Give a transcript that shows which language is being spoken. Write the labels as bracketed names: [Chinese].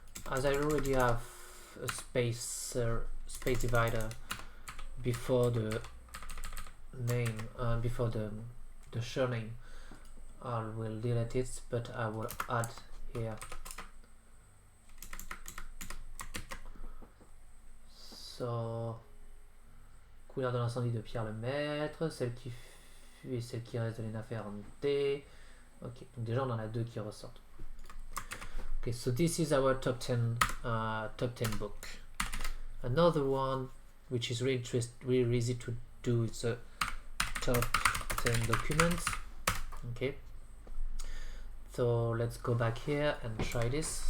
[English] As I already have a space divider before the name, before the surname, I will delete it, but I will add here. [French] So, couleur de l'incendie de Pierre Lemaître, celle qui fuit et celle qui reste de Lena Ferrante. Ok, donc déjà on en a deux qui ressortent. [English] Okay, so this is our top 10 book. Another one which is really easy to do. It's a top 10 documents. Okay, so let's go back here and try this.